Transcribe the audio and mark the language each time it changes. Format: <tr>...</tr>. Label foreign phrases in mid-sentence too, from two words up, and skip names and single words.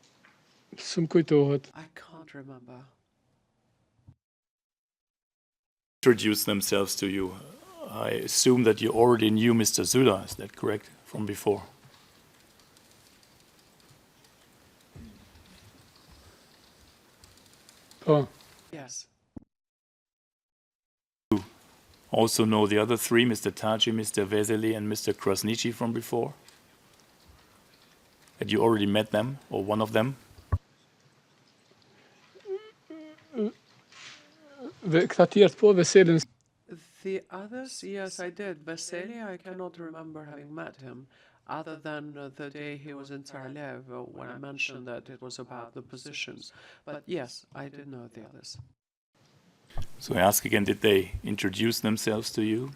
<sq>S'm kujtohet.</sq> <en>I can't remember. introduce themselves to you. I assume that you already knew Mr. Zula, is that correct, from before? Oh, Yes. Also know the other three, Mr. Thaçi, Mr. Vesely, and Mr. Krasniqi from before? Had you already met them, or one of them?</en> <sq>këta tjerë po, Veselin,</sq> <en>The others, yes, I did. Vasily, I cannot remember having met him, other than the day he was in Tsarlev, when I mentioned that it was about the positions. But yes, I did know the others. So I ask again, did they introduce themselves to you?</en>